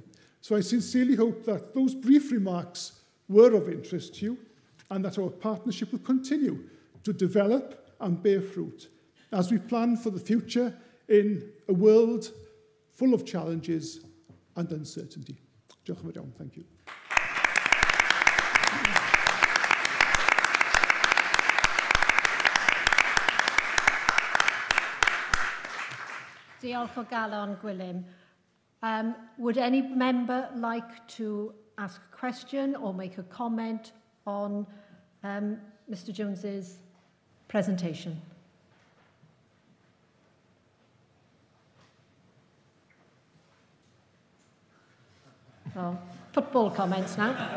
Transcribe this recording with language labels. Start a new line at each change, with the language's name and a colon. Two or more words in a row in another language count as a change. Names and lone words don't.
English: So I sincerely hope that those brief remarks were of interest to you, and that our partnership will continue to develop and bear fruit as we plan for the future in a world full of challenges and uncertainty.
Welsh: Diolch yn fawr iawn.
English: Thank you.
Welsh: Diolch o galon, Gwilym.
English: Would any member like to ask a question or make a comment on Mr. Jones's presentation? Well, football comments now.